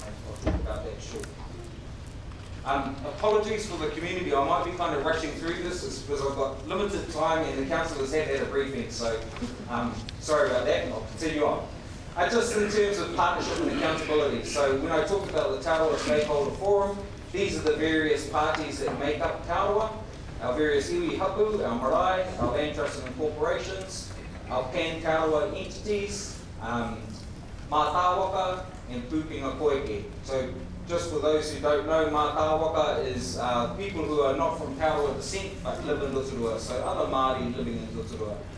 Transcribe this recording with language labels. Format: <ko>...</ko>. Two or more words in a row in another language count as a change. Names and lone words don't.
<en>I'll talk about that shortly. Apologies for the community, I might be kind of rushing through this, it's because I've got limited time and the councillors have had a briefing, so sorry about that, and I'll continue on. Just in terms of partnership and accountability, so when I talked about the Arawa Stakeholder Forum, these are the various parties that make up Arawa, our various</en> <mi>iwi hapu,</mi> <en>our marae, our land trusts and corporations, our pan-Arawa entities, mātāwaka, and</en> <mi>pūkinga koike.</mi> <en>So just for those who don't know, mātāwaka is people who are not from Arawa descent but live in Rotorua, so other Māori living in Rotorua.</en>